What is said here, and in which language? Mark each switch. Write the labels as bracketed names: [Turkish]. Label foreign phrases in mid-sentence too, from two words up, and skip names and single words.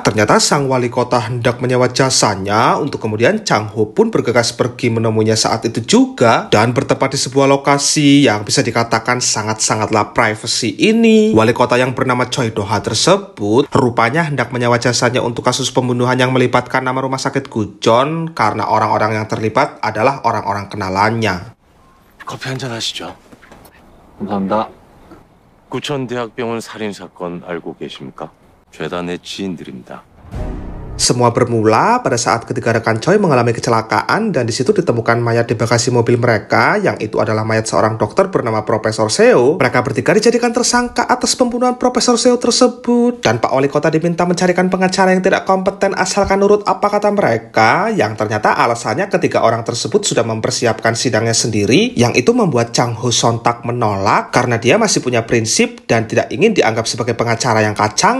[Indonesian] Ternyata sang wali kota hendak menyewa jasanya untuk kemudian Chang Ho pun bergegas pergi menemuinya saat itu juga dan bertempat di sebuah lokasi yang bisa dikatakan sangat-sangatlah privacy ini. Wali kota yang bernama Choi Do-ha tersebut rupanya hendak menyewa jasanya untuk kasus pembunuhan yang melibatkan nama rumah sakit Gujeon karena orang-orang yang terlibat adalah orang-orang kenalannya. [Korean] 커피 한잔 하시죠. 감사합니다. 구천대학병원 살인사건 알고 계십니까? 죄다 내 지인들입니다. [Indonesian] Semua bermula pada saat ketika rekan Choi mengalami kecelakaan dan di situ ditemukan mayat di bagasi mobil mereka yang itu adalah mayat seorang dokter bernama Profesor Seo. Mereka bertiga dijadikan tersangka atas pembunuhan Profesor Seo tersebut dan Pak Wali Kota diminta mencarikan pengacara yang tidak kompeten asalkan nurut apa kata mereka yang ternyata alasannya ketiga orang tersebut sudah mempersiapkan sidangnya sendiri yang itu membuat Chang Ho sontak menolak karena dia masih punya prinsip dan tidak ingin dianggap sebagai pengacara yang kacangan.